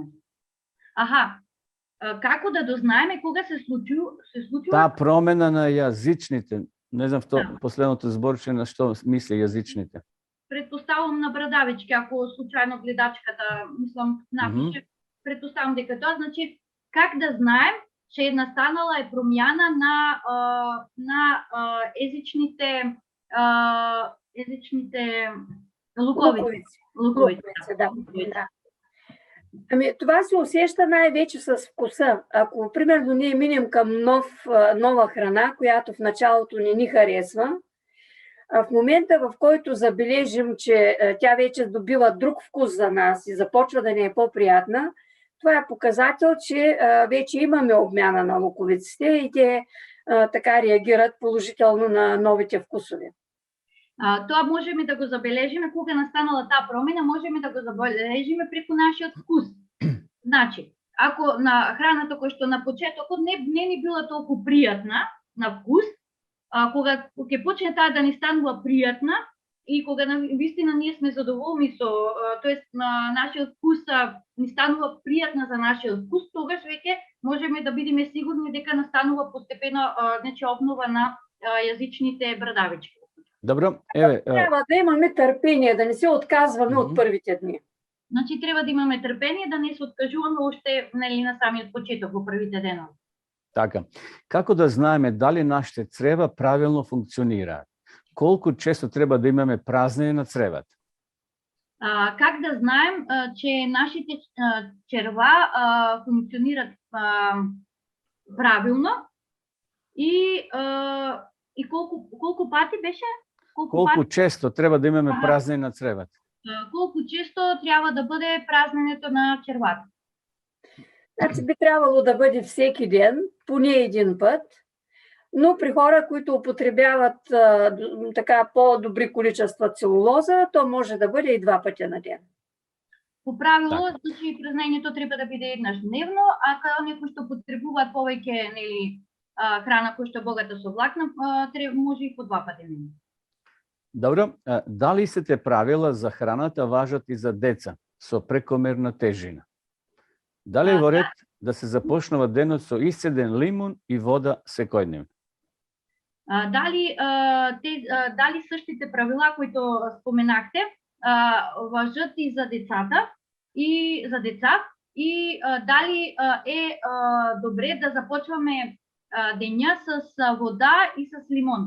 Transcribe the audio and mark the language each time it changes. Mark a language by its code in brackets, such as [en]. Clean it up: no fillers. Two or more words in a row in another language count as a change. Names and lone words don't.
[mk] Аха, како да дознаеме кога се случува? Таа промена на јазичните. Не знам последното зборче на што мисли јазичните. Претпоставувам на брадавички, ако случајно гледачката, мислам, напише, претпоставувам дека тоа значи [bg] как да знаем че настанала е промјана на езичните луковици. [mk] Да. [bg] Ами, това се усеща най-вече с вкуса. Ако, примерно, ние минем към нова храна, която в началото не ни харесва, в момента, в който забележим, че тя вече добива друг вкус за нас и започва да ни е по-приятна, това е показател, че вече имаме обмяна на луковиците и те така реагират положително на новите вкусове. [mk] Тоа можеме да го забележиме кога настанала таа промена, можеме да го забележиме преку нашиот вкус. Значи, ако на храната која што на почетокот не ни била толку пријатна на вкус, кога ќе почне таа да ни станува пријатна и кога навистина ние сме задоволни со, тоест на нашиот вкус ни станува пријатна за нашиот вкус, тогаш веќе можеме да бидеме сигурни дека настанува постепено значи обнова на јазичните брадавички. Добро, еве. [bg] Трябва да имаме търпение, да не се отказваме от първите дни. [mk] Значи треба да имаме трпение, да не се откажуваме още на самиот почеток во првите денови. Така. Како да знаеме дали нашите црева правилно функционираат? Колку често треба да имаме празнење на цревата? [bg] Как да знаем, че нашите черва функционират правилно [mk] и колку пати беше? Колку често треба да имаме празнење на цревата? [bg] Колку често трябва да бъде празненето на червата? Значи би трябвало да бъде всеки ден, поне един път, но при хора, които употребяват така по-добри количества целулоза, то може да бъде и 2 пъти на ден. По правило, [mk] значи празнењето треба да биде еднаш дневно, а као некои што потребуваат повеќе храна која што е богата со влакна, може и по 2 пати дневно. Добро, дали сите правила за храната важат и за деца со прекомерна тежина? Дали е во ред да се започнува денот со исцеден лимун и вода секојдневно? [bg] Дали същите правила, които споменахте, важат и за децата и дали е добре да започваме деня с вода и с лимон?